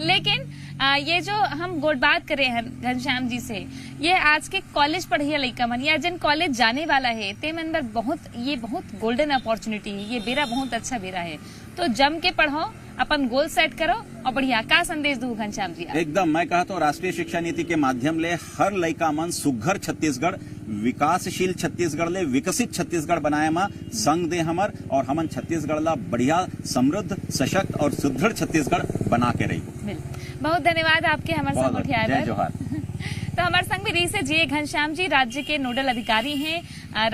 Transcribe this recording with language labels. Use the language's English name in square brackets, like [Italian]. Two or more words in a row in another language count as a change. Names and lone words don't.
[Chhattisgarhi] लेकिन ये जो हम बात करे हैं घनश्याम जी से, ये आज के कॉलेज पढ़िया लड़का मन या जिन कॉलेज जाने वाला है ते में अंदर बहुत [English] golden opportunity [Chhattisgarhi] है। ये बेरा बहुत अच्छा बेरा है, तो जम के पढ़ो, अपन [English] goal set [Chhattisgarhi] करो और बढ़िया। का संदेश दू घनश्याम जी? एकदम मैं कहता हूँ राष्ट्रीय शिक्षा नीति के माध्यम ले हर लड़का मन सुघर छत्तीसगढ़, विकासशील छत्तीसगढ़ ले विकसित छत्तीसगढ़ बनाए में संग दे हमर, और हमन छत्तीसगढ़ ला बढ़िया समृद्ध सशक्त और सुदृढ़ छत्तीसगढ़ बना के रही। बहुत धन्यवाद आपके हमारे संग उठियाए। तो हमारे संग भी रही से जी घनश्याम जी, राज्य के नोडल अधिकारी हैं।